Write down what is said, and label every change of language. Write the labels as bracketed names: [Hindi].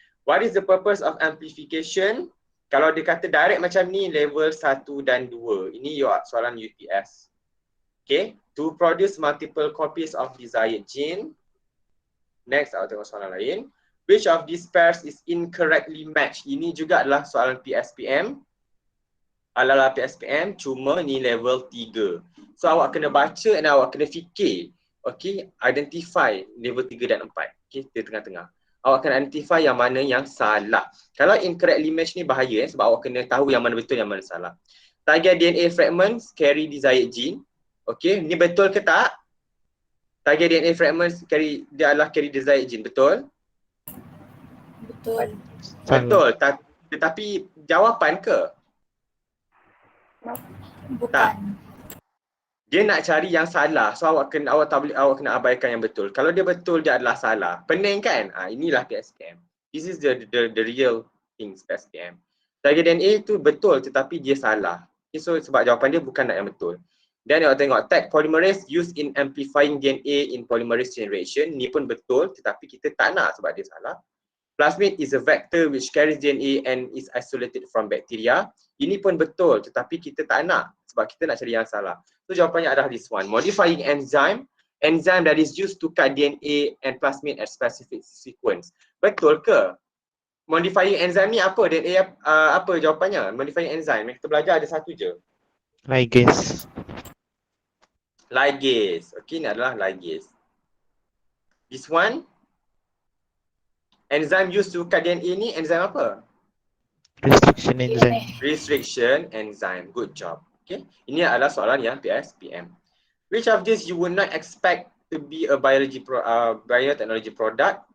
[English] What is the purpose of amplification? [Malay] Kalau dia kata direct macam ni, level 1 dan 2. Ini soalan UTS. [English] Okay. To produce multiple copies of desired gene. [Malay] Next, awak tengok soalan lain. [English] Which of these pairs is incorrectly matched? [Malay] Ini juga adalah soalan PSPM. Ala-ala PSPM, cuma ni level 3. So awak kena baca dan awak kena fikir. Okay, identify level 3 dan 4. Okay, di tengah-tengah. Awak kena identify yang mana yang salah. Kalau [English] incorrectly matched [Malay] ni bahaya sebab awak kena tahu yang mana betul, yang mana salah. [English] Target DNA fragments carry desired gene. Okay, [Malay] ni betul ke tak? [English] Target DNA fragments dia adalah carry desired gene, betul? [Malay] Betul. Betul, tetapi jawapan ke? Bukan. Dia nak cari yang salah. So awak kena abaikan yang betul. Kalau dia betul, dia adalah salah. Pening kan? Inilah PSPM. [English] This is the real things PSPM. Target DNA [Malay] itu betul tetapi dia salah. Okay, so sebab jawapan dia bukan nak yang betul. Dan awak tengok [English] tag polymerase used in amplifying DNA in polymerase chain reaction. [Malay] Ni pun betul tetapi kita tak nak sebab dia salah. [English] Plasmid is a vector which carries DNA and is isolated from bacteria. [Malay] Ini pun betul tetapi kita tak nak sebab kita nak cari yang salah. So jawapannya adalah this one. [English] Modifying enzyme that is used to cut DNA and plasmid at specific sequence. [Malay] Betul ke? Modifying enzyme ni apa? DNA apa jawapannya? Modifying enzyme. Kita belajar ada satu je. [English] Ligase. [Malay] Ligase. Okay, ini adalah ligase. [English] This one. Enzyme used to cut DNA ni enzyme apa? Restriction enzyme. Restriction enzyme. Good job. Okay. [Malay] Ini adalah soalan yang PSPM. [English] Which of these you would not expect to be a biotechnology product?